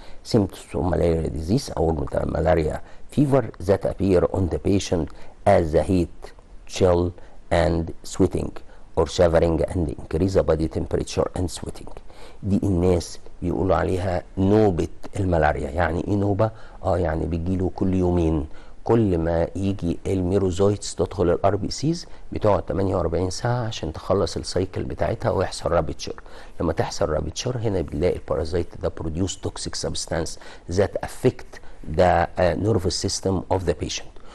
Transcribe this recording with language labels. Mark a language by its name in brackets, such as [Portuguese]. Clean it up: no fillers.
[English] Symptoms of malaria disease or malaria fever that appear on the patient as the heat, chill and sweating or shivering and increase the body temperature and sweating. [Arabic] دي الناس بيقولوا عليها نوبة الملاريا. يعني ايه نوبة؟ يعني بيجيله كل يومين، كل ما يجي الميروزويتس تدخل الار بي سيز بتقعد 48 ساعة عشان تخلص السايكل بتاعتها ويحصل رابتشر. لما تحصل رابتشر هنا بنلاقي البارازيت ده [English] produce toxic substance that affect the nervous system of the patient.